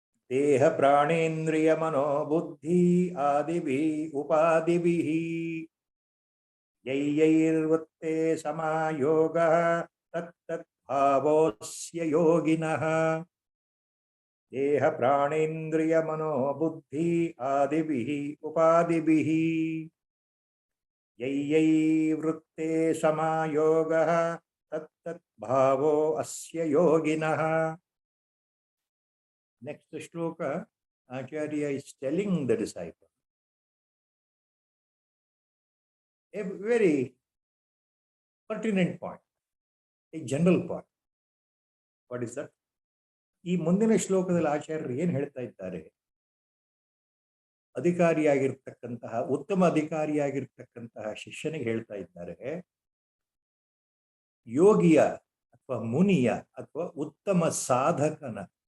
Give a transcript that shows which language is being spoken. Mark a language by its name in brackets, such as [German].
[Sanskrit] देह प्राणेन्द्रिय मनोबुद्धि आदिभि उपादिभिः यैर्वृत्ते समायोगः तत्तद्भावोऽस्य योगिनः देह प्राणेन्द्रिय मनोबुद्धि आदिभिः उपादिभिः यैर्वृत्ते समायोगः तत्तद्भावोऽस्य योगिनः. [English] Next shloka, Acharya is telling the disciple a very pertinent point, a general point. What is that? [Kannada] ಈ ಮುಂದಿನ ಶ್ಲೋಕದಲ್ಲಿ ಆಚಾರ್ಯರು ಏನು ಹೇಳ್ತಾ ಇದ್ದಾರೆ, ಅಧಿಕಾರಿಯಾಗಿರ್ತಕ್ಕಂತಹ ಉತ್ತಮ ಅಧಿಕಾರಿಯಾಗಿರ್ತಕ್ಕಂತಹ ಶಿಷ್ಯನಿಗೆ ಹೇಳ್ತಾ ಇದ್ದಾರೆ, ಯೋಗಿಯ ಅಥವಾ ಮುನಿಯ ಅಥವಾ ಉತ್ತಮ ಸಾಧಕನ